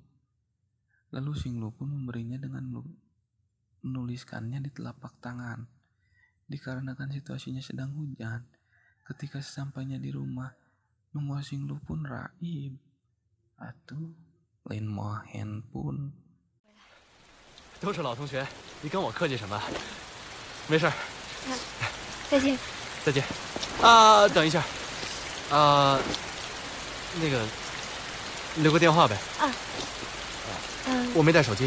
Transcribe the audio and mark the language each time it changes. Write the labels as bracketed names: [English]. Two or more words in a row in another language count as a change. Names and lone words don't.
[Indonesian] Lalu Xinglu pun memberinya dengan menuliskannya di telapak tangan. Dikarenakan situasinya sedang hujan, ketika sesampainya di rumah, nomor Xinglu pun raib. [Sundanese] Atuh, lain mau handphone. [Chinese] 都是老同学，你跟我客气什么？没事儿。再见。再见。等一下。那个，留个电话呗。我没带手机。